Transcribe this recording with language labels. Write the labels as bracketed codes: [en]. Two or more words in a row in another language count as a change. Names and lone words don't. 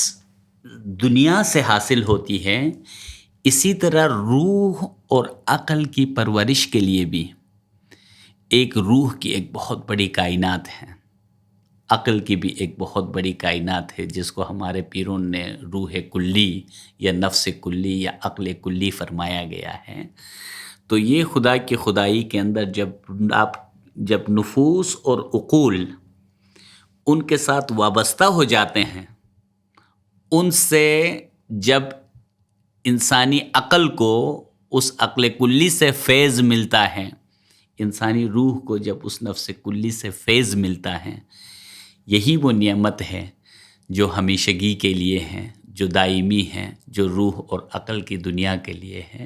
[ur] دنیا سے حاصل ہوتی ہے، اسی طرح روح اور عقل کی پرورش کے لیے بھی ایک روح کی ایک بہت بڑی کائنات ہے، عقل کی بھی ایک بہت بڑی کائنات ہے، جس کو ہمارے پیروں نے روح کلی یا نفس کلی یا عقل کلی فرمایا گیا ہے۔ تو یہ خدا کی خدائی کے اندر جب نفوس اور عقول ان کے ساتھ وابستہ ہو جاتے ہیں، ان سے جب انسانی عقل کو اس عقل کلی سے فیض ملتا ہے، انسانی روح کو جب اس نفس کلی سے فیض ملتا ہے، یہی وہ نعمت ہے جو ہمیشگی کے لیے ہے، جو دائمی ہے، جو روح اور عقل کی دنیا کے لیے ہے۔